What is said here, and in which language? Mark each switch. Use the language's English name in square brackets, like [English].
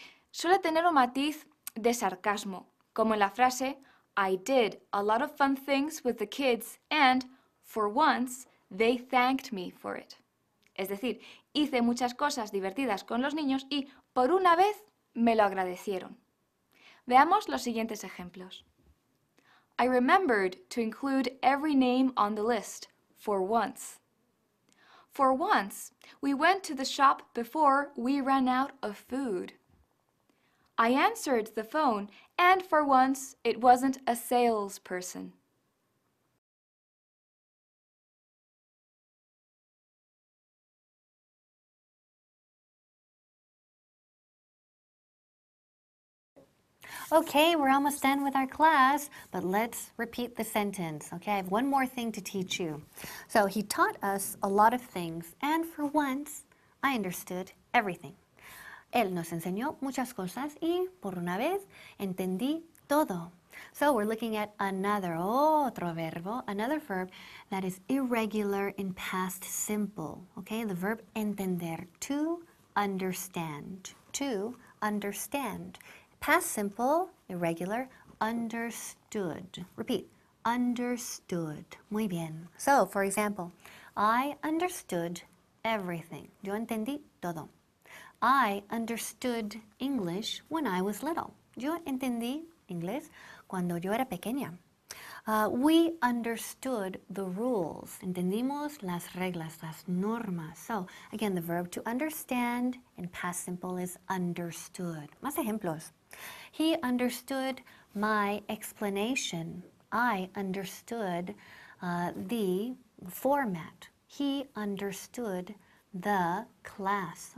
[Spanish] Suele tener un matiz de sarcasmo, como en la frase [English] I did a lot of fun things with the kids and, for once, they thanked me for it. [Spanish] Es decir, hice muchas cosas divertidas con los niños y, por una vez, me lo agradecieron. Veamos los siguientes ejemplos. [English] I remembered to include every name on the list, for once. For once, we went to the shop before we ran out of food. I answered the phone, and for once, it wasn't a salesperson. Okay, we're almost done with our class, but let's repeat the sentence. Okay, I have one more thing to teach you. So he taught us a lot of things, and for once, I understood everything. [Spanish] Él nos enseñó muchas cosas y, por una vez, entendí todo. [English] So we're looking at [Spanish] otro verbo, [English] another verb that is irregular in past simple. Okay, the verb entender, to understand, to understand. Past simple, irregular, understood. Repeat, understood. [Spanish] Muy bien. [English] So, for example, I understood everything. [Spanish] Yo entendí todo. [English] I understood English when I was little. [Spanish] Yo entendí inglés cuando yo era pequeña. [English] We understood the rules. [Spanish] Entendimos las reglas, las normas. [English] So, again, the verb to understand in past simple is understood. [Spanish] Más ejemplos. [English] He understood my explanation. I understood the format. He understood the class.